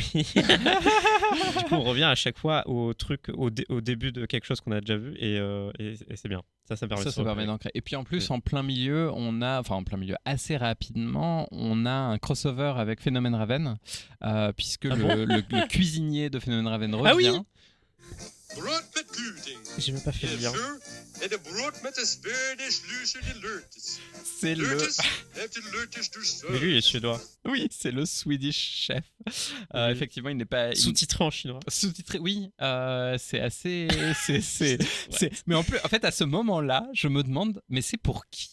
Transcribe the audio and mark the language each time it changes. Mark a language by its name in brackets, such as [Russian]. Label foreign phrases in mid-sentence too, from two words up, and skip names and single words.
[French] Du coup, on revient à chaque fois au truc, au début de quelque chose qu'on a déjà vu, et c'est bien. Ça permet de se Ça permet repérer. d'ancrer. Et puis en plus, Oui. en plein milieu, assez rapidement, on a un crossover avec Phénomène Raven, puisque Ah bon le cuisinier de Phénomène Raven revient. Ah oui. Brood met gluting. J'ai même pas fait le lien. En de brood met de Spanish luce de lurtes. C'est le... Lurtes heeft de lurtes du sol. Mais lui, il est suédois. Oui, c'est le [English] Swedish chef. [French] Oui. Effectivement, il n'est pas... Sous-titré en chinois. Sous-titré, oui, c'est assez... Mais en plus, en fait, à ce moment-là, je me demande, mais c'est pour qui?